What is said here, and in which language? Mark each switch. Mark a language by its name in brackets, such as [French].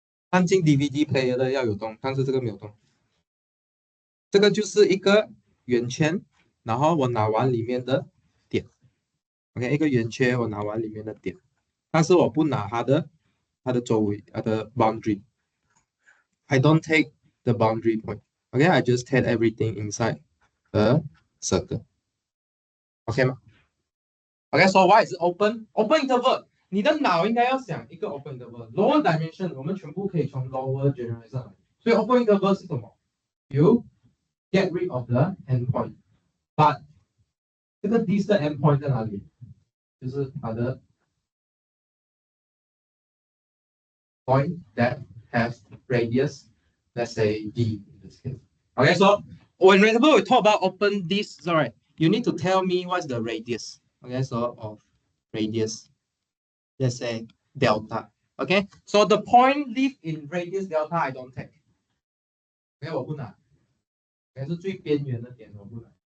[Chinese] 放进 DVD player 的要有洞，但是这个没有洞。这个就是一个圆圈，然后我拿完里面的点。 OK， 一个圆圈我拿完里面的点，但是我不拿它的周围，它的 boundary。 [English] I don't take the boundary point. Okay, I just take everything inside the circle. OK 吗 ？OK, so why is it open? Open interval. [Chinese] 你的脑应该要想一个 open interval. [English] Lower dimension [Chinese] 我们全部可以从 lower generate 上来。所以 open interval 是什么 [English] ？You get rid of the endpoint. But 这个 this 的 endpoint [Chinese] 在哪里？ 就是它的 [English] point that has radius, let's say d in this case. Okay, so whenever we talk about open this, sorry, you need to tell me what's the radius. Okay, so of radius, let's say delta. Okay, so the point live in radius delta, I don't take. [Chinese] Okay, 我不拿。 Okay, 是最边缘的点，我不拿。